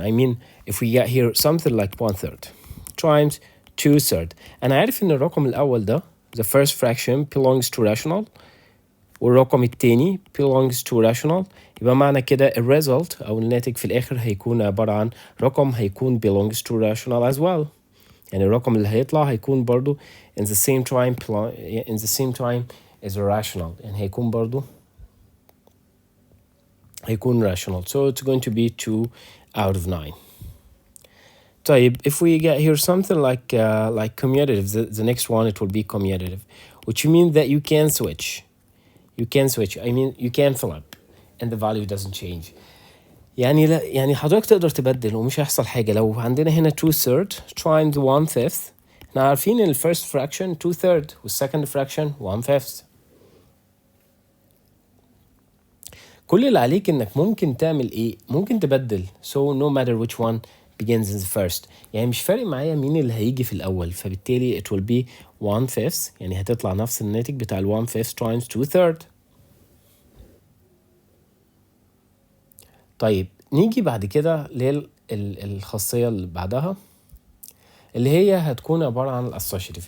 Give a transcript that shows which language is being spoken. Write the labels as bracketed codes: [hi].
[en] I mean if we get here something like 1/3 times 2/3. [ar] أنا عارف إن الرقم الأول ده [en] the first fraction belongs to rational [ar] والرقم التاني [en] belongs to rational. [ar] يبقى معنى كده ال result أو الناتج في الآخر هيكون عبارة عن رقم هيكون [en] belongs to rational as well. [ar] يعني الرقم اللي هيطلع هيكون برضو [en] in the same time is a rational. [ar] يعني هيكون برضو هيكون rational. [en] So it's going to be 2 out of 9. طيب if we get here something like commutative, the next one it will be commutative, which means that you can switch. I mean you can fill up and the value doesn't change. [ar] يعني لا يعني حضرتك تقدر تبدل ومش هيحصل حاجة. لو عندنا هنا 2/3 times 1/5 احنا عارفين ان first fraction 2/3 second fraction 1/5. كل اللي عليك انك ممكن تعمل ايه؟ ممكن تبدل. [en] So no matter which one begins in the first. [ar] يعني مش فارق معايا مين اللي هيجي في الأول، فبالتالي [en] it will be 1/5. [ar] يعني هتطلع نفس الناتج بتاع 1/5 times 2/3. طيب نيجي بعد كده للخاصية اللي بعدها اللي هي هتكون عبارة عن الاسوشيتيف.